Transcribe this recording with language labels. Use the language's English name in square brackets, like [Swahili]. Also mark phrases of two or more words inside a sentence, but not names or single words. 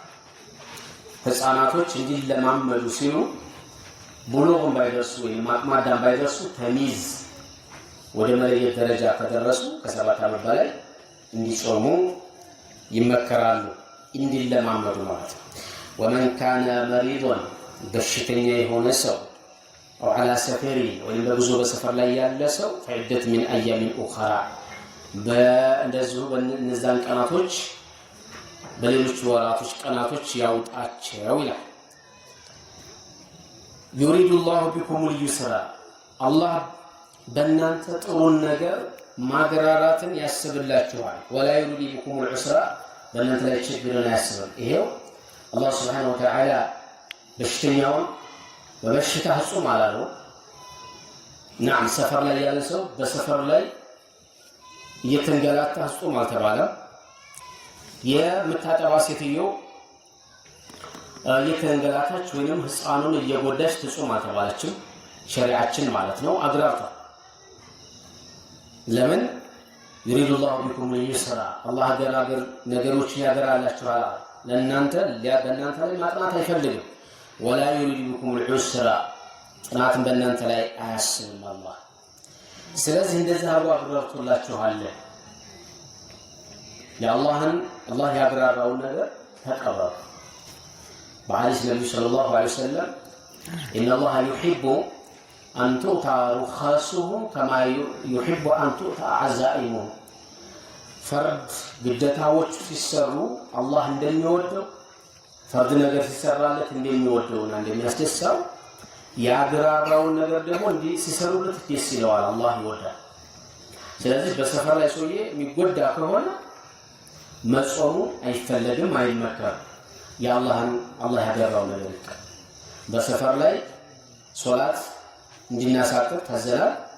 [Amharic] ህፃናቶች እንዲለማመዱ ሲሉ ቡሉግን ባይደርሱ ወይም አቅመ አዳም ባይደርሱ ተሚዝ ወደ መለየት ደረጃ ከደረሱ ከ7 ዓመት በላይ እንዲጾሙ ይመከራሉ፣ እንዲለማመዱ ማለት ነው። [Arabic] ومن كان مريضا [Amharic] በሽተኛ የሆነ ሰው [Arabic] او على سفر [Amharic] ወይም በጉዞ በሰፈር ላይ ያለ ሰው [Arabic] فعدة من ايام اخرى [Amharic] በእንደዚሁ በእነዛን ቀናቶች በሌሎች ወራቶች ቀናቶች ያውጣቸው ይላል። [Arabic] يريد الله بكم اليسر الله [Amharic] በእናንተ ጥሩን ነገር ማገራራትን ያስብላችኋል። [Arabic] ولا يريد بكم العسر [Amharic] በእናንተ ላይ ችግርን አያስብም። ይሄው አላህ [Arabic] سبحانه وتعالى [Amharic] በሽተኛውን በበሽታ ህጹም አላለው። ናም ሰፈር ላይ ያለ ሰው በሰፈር ላይ እየተንገላታ ህጹም አልተባለም። የምታጠባ ሴትዮ እየተንገላታች ወይንም ህፃኑን እየጎዳች ትጹም አልተባለችም። ሸሪዓችን ማለት ነው አግራርታ ለምን [Arabic] يريد الله بكم اليسر الله [Amharic] ገራገር ነገሮችን ያገራላችኋል። ለእናንተ በእናንተ ላይ ማጥናት አይፈልግም። [Arabic] ولا يريد بكم العسر [Amharic] ጥናትን በእናንተ ላይ አያስብም አላህ። ስለዚህ እንደዚህ አብራርቶላችኋል። የአላህን አላህ ያብራራውን ነገር ተቀበሉ። በሐዲስ ነብዩ [Arabic] صلى الله عليه وسلم إن الله يحب أن تؤتى رخصه كما يحب أن تؤتى عزائمه فرد [Amharic] ግዴታዎች ሲሰሩ አላህ እንደሚወደው ፈርድ ነገር ሲሰራለት እንደሚወደውና እንደሚያስደስተው ያግራራውን ነገር ደግሞ እንዲህ ሲሰሩለት ደስ ይለዋል፣ አላህ ይወዳል። ስለዚህ በሰፈር ላይ ሰውዬ የሚጎዳ ከሆነ መጾሙ አይፈለግም፣ አይመከርም። አላህ ያገራው ነገር ይቀር። በሰፈር ላይ ሶላት እንድናሳጥር ታዘናል።